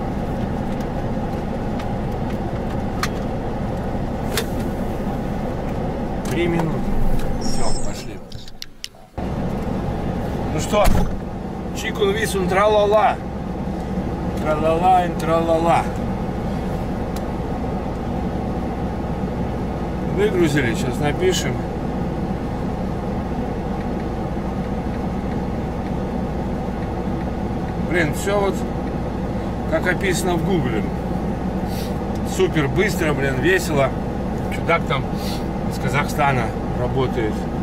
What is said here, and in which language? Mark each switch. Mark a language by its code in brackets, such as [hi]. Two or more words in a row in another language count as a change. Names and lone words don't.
[ru] Три минуты. Все, пошли. Ну что, чикун висун тра-ла-ла. Тра-ла-ла, тра-ла-ла. Выгрузили, сейчас напишем. Блин, все вот как описано в Гугле. Супер быстро, блин, весело. Чудак там из Казахстана работает.